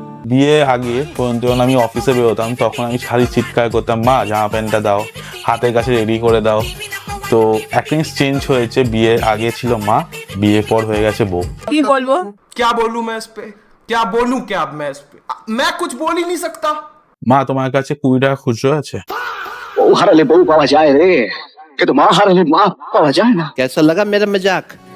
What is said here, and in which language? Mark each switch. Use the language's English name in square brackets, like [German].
[Bangla] বিয়ে আগে পর্যন্ত যখন আমি অফিসে বেরোতাম তখন আমি সারি চিৎকার করতাম, মা জামা প্যান্টটা দাও, হাতের কাছে রেডি করে দাও। তো একটা জিনিস চেঞ্জ হয়েছে, বিয়ের আগে ছিল মা, বিয়ের পর হয়ে গেছে বউ। কি বলবো? [Hindi] क्या बोलूं मैं इस पे, क्या बोलूं क्या मैं इस पे, मैं कुछ बोल ही नहीं सकता। [Bangla] মা তোমার কাছে 20 টাকা খুচরো আছে? বউ হারালে বউ পাওয়া যায় রে, কিন্তু মা হারালে মা পাওয়া যায় না। [Hindi] कैसा लगा मेरा मजाक?